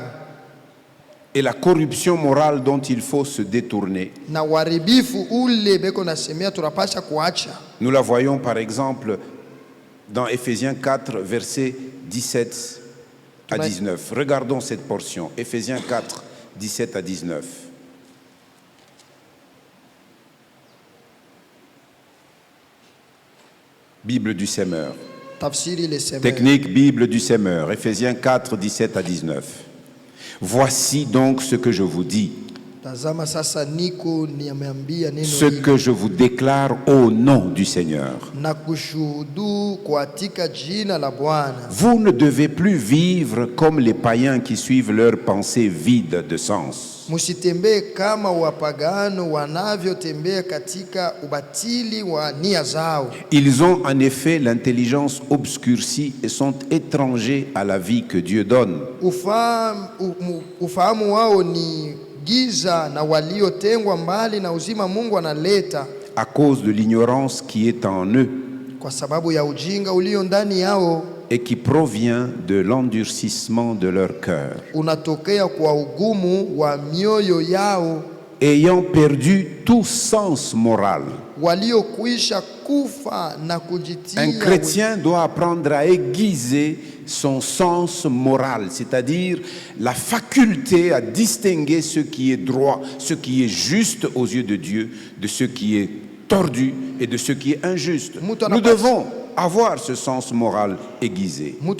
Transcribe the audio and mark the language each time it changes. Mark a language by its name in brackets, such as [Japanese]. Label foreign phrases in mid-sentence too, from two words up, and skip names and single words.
[French] Et la corruption morale dont il faut se détourner. [Swahili] na uharibifu ule beko nasemea tunapasha kuacha. [French] Nous la voyons par exemple dans Éphésiens 4, versets 17 à 19. Regardons cette portion. Éphésiens 4, 17 à 19. Bible du Semeur. [Swahili] Tafsiri le Semeur. [French] Technique Bible du Semeur. Ephésiens 4, 17 à 19. Voici donc ce que je vous dis. [Swahili] Tazama sasa niko nimeambia neno [French] Ce [Swahili] hili [French] que je vous déclare au nom du Seigneur. [Swahili] na kushuhudu katika jina la Bwana. [French] Vous ne devez plus vivre comme les païens qui suivent leurs pensées vides de sens. [Swahili] Musitembee kama wapagano wanavyotembea katika ubatili wa nia zao. [French] Ils ont en effet l'intelligence obscurcie et sont étrangers à la vie que Dieu donne. [Swahili] Ufahamu wao ni giza na waliotengwa mbali na uzima Mungu analeta [French] à cause de l'ignorance qui est en eux [Swahili] kwa sababu ya ujinga ulio ndani yao [French] et qui provient de l'endurcissement de leur cœur. [Swahili] Unatokea kwa ugumu wa mioyo yao, [French] ayant perdu tout sens moral. [Swahili] Waliokwisha kufa na kujitia. [French] Un chrétien doit apprendre à aiguiser son sens moral, c'est-à-dire la faculté à distinguer ce qui est droit, ce qui est juste aux yeux de Dieu, de ce qui est tordu et de ce qui est injuste. Nous devons avoir ce sens moral aiguisé.